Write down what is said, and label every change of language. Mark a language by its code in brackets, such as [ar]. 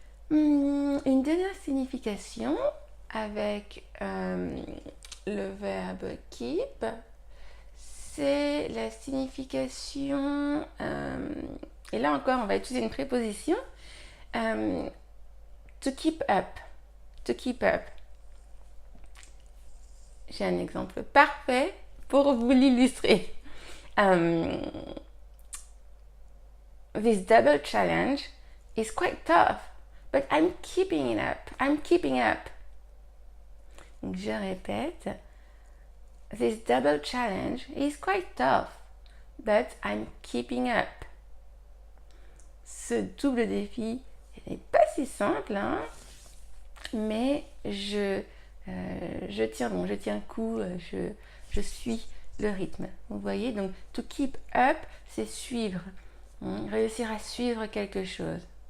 [fr] Une dernière signification avec le verbe keep, c'est la signification, et là encore on va utiliser une préposition, to keep up, to keep up. J'ai un exemple parfait pour vous l'illustrer. [en] This double challenge is quite tough, but I'm keeping it up. I'm keeping up. [fr] Donc je répète. [en] This double challenge is quite tough, but I'm keeping up. [fr] Ce double défi n'est pas si simple, hein, mais je tiens bon, je tiens le coup, je suis le rythme. Vous voyez, donc to keep up, c'est suivre, réussir à suivre quelque chose.